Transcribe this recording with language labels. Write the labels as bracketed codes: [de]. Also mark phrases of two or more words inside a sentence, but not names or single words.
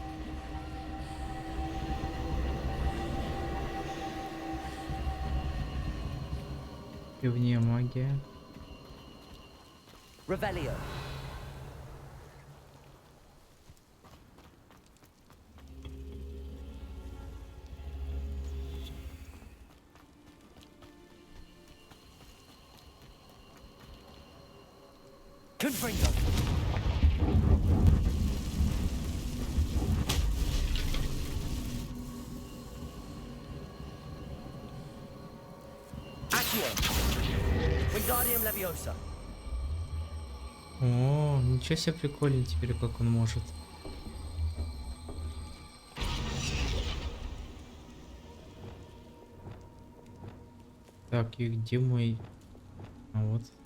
[ru] Древняя магия. Revelio. Confringo. Wingardium Leviosa. О, ничего себе, прикольно теперь, как он может. Так, и где мой... А вот.